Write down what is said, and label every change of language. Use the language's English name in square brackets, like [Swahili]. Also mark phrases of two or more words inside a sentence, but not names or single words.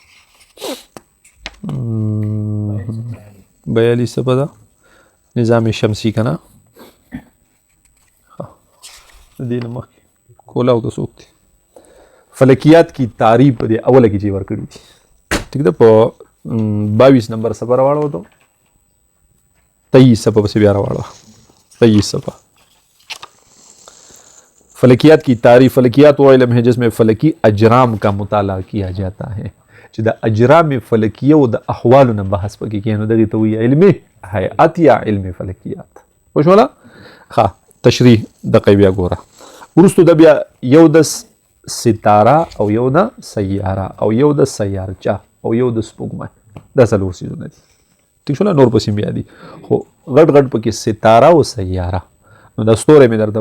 [Pashto] 42 صفحه ده نظام شمسی که نه دې نه مخکې کولاو ته څوک دی [Urdu] فلکیات کی تعریف [Pashto] په دې اوله کې چې ورکړي دي ټیک ده په 22 نمبر صفحه راواړو ته 23 صفحه پسې بیا راواړو 23 صفحه [Urdu] فلکیات کی تعریف فلکیات وہ علم ہے جس میں فلکی اجرام کا مطالعہ کیا جاتا ہے [Pashto] چې د اجرام فلکیه او د احوالو نه بحث پکې کېږي نو دغې ته وایي علم هیئت یا علم فلکیات پوه شوله ښه تشریح دقیق بیا ګوره وروستو د بیا یو د ستاره او یو د سیاره او یو د سیارچه او یو د سپوږمۍ دا څلور څیزونه دي ټیک شوله نور پسې بیا دي خو غټ غټ پکې ستاره او سیاره نو دا ستوری مې درته